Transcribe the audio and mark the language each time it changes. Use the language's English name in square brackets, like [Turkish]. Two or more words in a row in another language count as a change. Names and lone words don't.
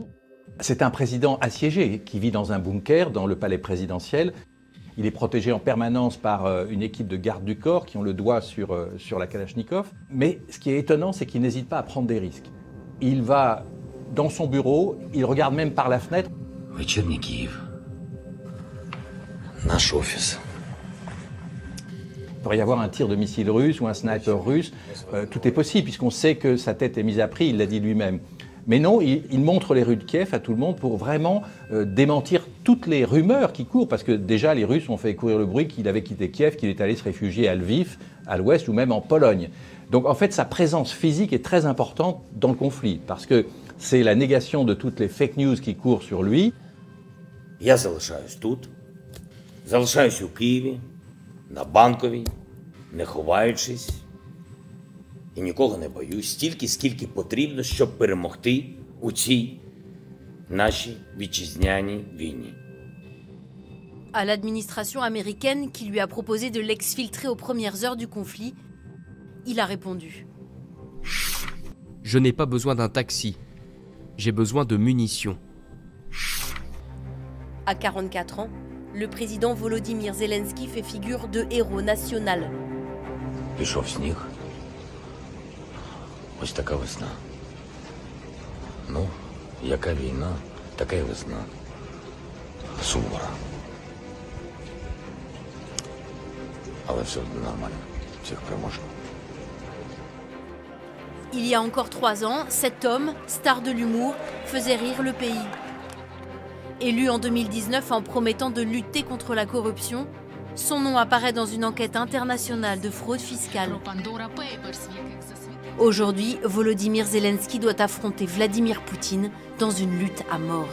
[French] C'est un président assiégé qui vit dans un bunker dans le palais présidentiel. Il est protégé en permanence par une équipe de gardes du corps qui ont le doigt sur la Kalachnikov. Mais ce qui est étonnant, c'est qu'il n'hésite pas à prendre des risques. Il va dans son bureau, il regarde même par la fenêtre. [Ukrainian] Вечірній Київ. Наш офис. [French] Il pourrait y avoir un tir de missile russe ou un sniper russe. Tout est possible puisqu'on sait que sa tête est mise à prix, il l'a dit lui-même. Mais non, il montre les rues de Kiev à tout le monde pour vraiment démentir toutes les rumeurs qui courent. Parce que déjà, les Russes ont fait courir le bruit qu'il avait quitté Kiev, qu'il est allé se réfugier à Lviv, à l'ouest ou même en Pologne. Donc en fait, sa présence physique est très importante dans le conflit. Parce que c'est la négation de toutes les [English] fake news [French] qui courent sur lui. [Ukrainian] Я залишаюсь тут. Залишаюсь у Києві, на Банковій, не ховаючись. І нікого не боюсь, стільки, скільки потрібно, щоб перемогти у цій нашій вітчизняній війні. [French] À l'administration américaine qui lui a proposé de l'exfiltrer aux premières heures du conflit, il a répondu. Je n'ai pas besoin d'un taxi. J'ai besoin de munitions. À 44 ans, le président Volodymyr Zelensky fait figure de héros national. [Ukrainian] Пішов сніг. Ось така весна. Ну, яка війна, така й весна. Сувора. Але все буде нормально. Всіх переможемо. [French] Il y a encore 3 ans, cet homme, star de l'humour, faisait rire le pays. Élu en 2019 en promettant de lutter contre la corruption, son nom apparaît dans une enquête internationale de fraude fiscale. Aujourd'hui, Volodymyr Zelensky doit affronter Vladimir Poutine dans une lutte à mort.